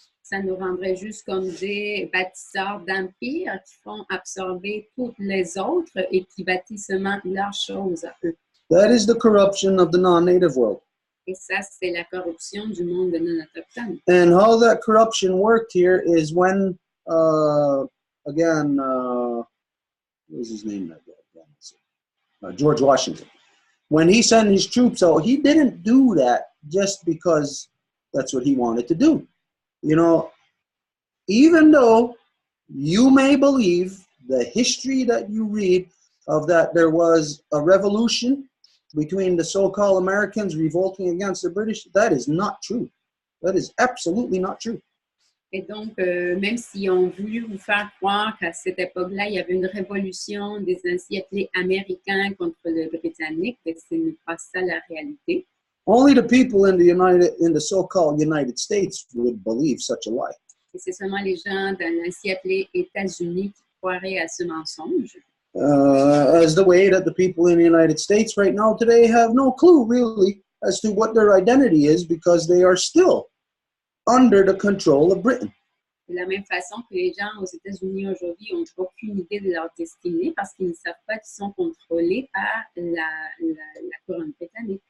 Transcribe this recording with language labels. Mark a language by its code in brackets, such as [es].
[fr] Ça nous rendrait juste comme des bâtisseurs d'empires qui font absorber toutes les autres et qui bâtissent seulement leurs choses à eux. [en] That is the corruption of the non-native world. [fr] Et ça, c'est la corruption du monde non-autochtone. [en] And how that corruption worked here is when, again, what was his name? George Washington. When he sent his troops out, he didn't do that just because that's what he wanted to do. You know, even though you may believe the history that you read of that there was a revolution between the so-called Americans revolting against the British, that is not true. That is absolutely not true. [fr] Et donc, même si on voulu vous faire croire qu'à cette époque-là, il y avait une révolution des ainsi appelés Américains contre les Britanniques, mais ce n'est pas ça la réalité. [en] Only the people in the so-called United States would believe such a lie. [fr] Et c'est seulement les gens dans l'ainsi appelés États-Unis qui croiraient à ce mensonge. [en] As the way that the people in the United States right now today have no clue really as to what their identity is because they are still under the control of Britain. [fr] De la même façon que les gens aux États-Unis aujourd'hui n'ont aucune idée de leur destinée parce qu'ils ne savent pas qu'ils sont contrôlés par la couronne britannique.